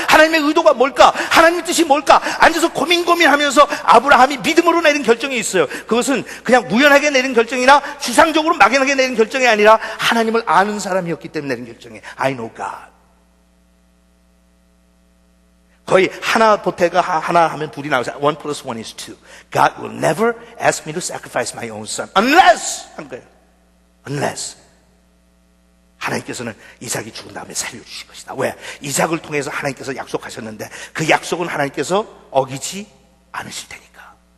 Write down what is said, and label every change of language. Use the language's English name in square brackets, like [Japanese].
[Korean] 하나님의 의도가 뭘까? 하나님의 뜻이 뭘까? 앉아서 고민하면서 아브라함이 믿음으로 내린 결정이 있어요. 그것은 그냥 우연하게 내린 결정이나 추상적으로 막연하게 내린 결정이 아니라 하나님을 아는 사람이었기 때문에 내린 결정이에요. [English] I know God. [Korean] 거의 하나 보태가 하나 하면 둘이 나오죠. [English] 1 plus 1 is 2. God will never ask me to sacrifice my own son. [Korean] Unless 한 거예요. Unless 하나님께서는 이삭이 죽은 다음에 살려주실 것이다. 왜? 이삭을 통해서 하나님께서 약속하셨는데 그 약속은 하나님께서 어기지 않으실 테니까.